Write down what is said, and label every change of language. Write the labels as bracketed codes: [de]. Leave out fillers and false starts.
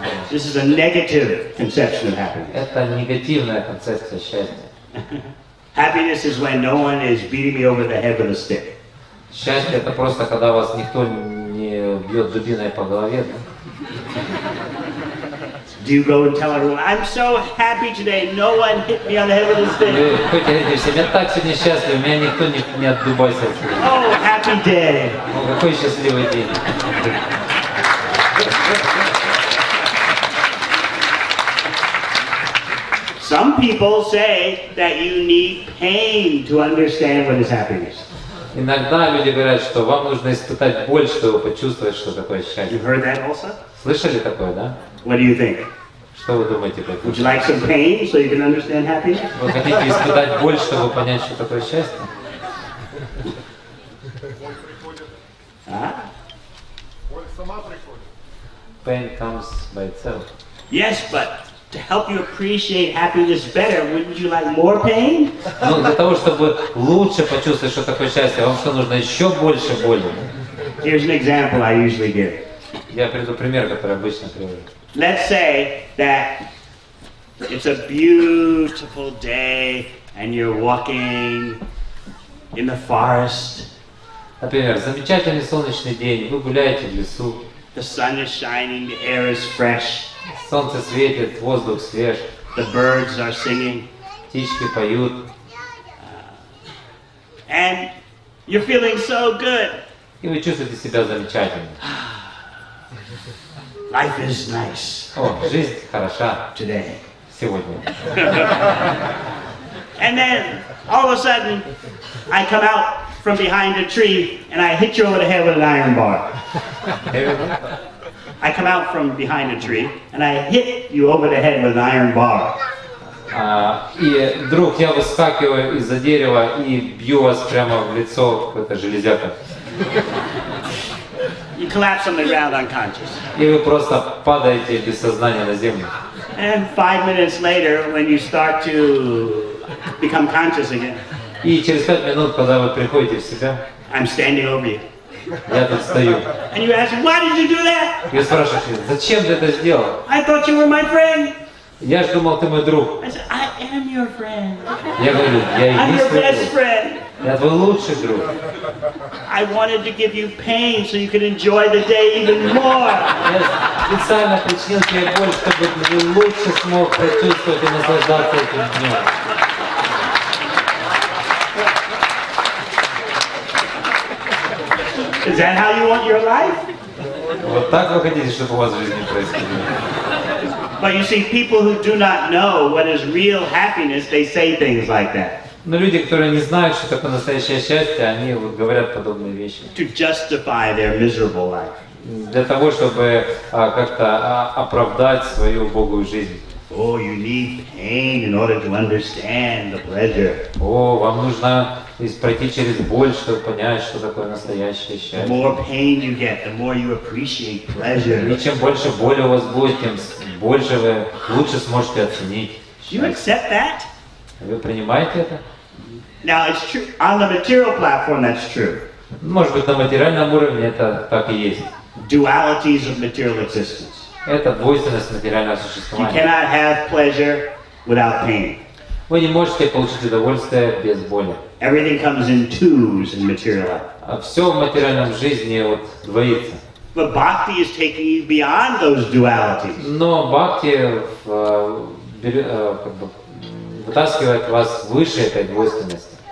[en] This is a negative conception of happiness. [ru] Это негативная концепция счастья. [en] Happiness is when no one is beating me over the head with a stick. [ru] Счастье это просто когда вас никто не бьет дубиной по голове. [en] Do you go and tell everyone, I'm so happy today, no one hit me on the head with a [ru] Вы [en] stick? [ru] хотите говорить всем, я так сегодня счастлив, меня никто не отдубайся отсюда. [en] Oh, happy day. [ru] Ну, какой счастливый день. [en] Some people say that you need pain to understand what is happiness. [ru] Иногда люди говорят, что вам нужно испытать боль, чтобы почувствовать, что такое счастье. [en] You've heard that also? [ru] Слышали такое, да? [en] What do you think? [ru] Что вы думаете по этому? [en] Would you like some pain so you can understand happiness? [ru] Вы хотите испытать боль, чтобы понять, что такое счастье? Huh? Боль сама приходит. [en] Pain comes by itself. Yes, but to help you appreciate happiness better, wouldn't you like more pain? [ru] Но для того, чтобы лучше почувствовать, что такое счастье, вам что нужно еще больше боли? [en] Here's an example I usually give. [ru] Я приведу пример, который обычно привожу. [en] Let's say that it's a beautiful day and you're walking in the forest. [ru] Например, замечательный солнечный день, вы гуляете в лесу, [en] The sun is shining, the air is fresh, [ru] солнце светит, воздух свеж, [en] the birds are singing, [ru] птички поют. [en] and You're feeling so good. [ru] И вы чувствуете себя замечательно. [en] Life is nice [ru] О, жизнь хороша [en] today. [ru] сегодня. [en] And then all of a sudden, I come out from behind a tree and I hit you over the head with an iron bar. I come out from behind a tree and I hit you over the head with an iron bar. [ru] И вдруг я выскакиваю из-за дерева и бью вас прямо в лицо какой-то железякой. [en] You collapse on the ground unconscious. [ru] И вы просто падаете без сознания на землю. [en] And 5 minutes later, when you start to become conscious again, [ru] И через 5 минут, когда вы приходите в себя, [en] I'm standing over you. [ru] я тут стою. [en] And you ask, why did you do that? [ru] И вы спрашиваете, зачем ты это сделал? [en] I thought you were my friend. [ru] Я ж думал, ты мой друг. [en] I said, I am your friend. [ru] Я говорю, я и [en] I'm [ru] есть [en] your [ru] твой [en] best [ru] друг. [en] friend. [ru] Я твой лучший друг. [en] I wanted to give you pain so you could enjoy the day even more. [ru] Я специально причинил тебе боль, чтобы ты лучше смог прочувствовать и наслаждаться этим днем. [en] Is that how you want your life? [ru] Вот так вы хотите, чтобы у вас в жизни происходило? [en] But you see, people who do not know what is real happiness, they say things like that. [ru] Но люди, которые не знают, что такое настоящее счастье, они вот говорят подобные вещи. [en] To justify their miserable life. [ru] Для того, чтобы как-то оправдать свою убогую жизнь. [en] Oh, you need pain in order to understand the pleasure. [ru] О, вам нужно пройти через боль, чтобы понять, что такое настоящее [en] The [ru] счастье. [en] more pain you get, the more you appreciate pleasure. [ru] И чем больше боли у вас будет, тем больше вы лучше сможете оценить [en] Do you [ru] счастье. [en] accept that? [ru] Вы принимаете это? [en] Now, it's true. On the material platform, that's true. [ru] Может быть, на материальном уровне это так и есть. [en] Dualities of material existence. [ru] Это двойственность материального [en] You [ru] существования. [en] cannot have pleasure without pain. [ru] Вы не можете получить удовольствие без боли. [en] Everything comes in twos in material life. [ru] А все в материальном жизни вот двоится. [en] But bhakti is taking you beyond those dualities. [ru] Но бхакти как бы вытаскивает вас выше этой двойственности.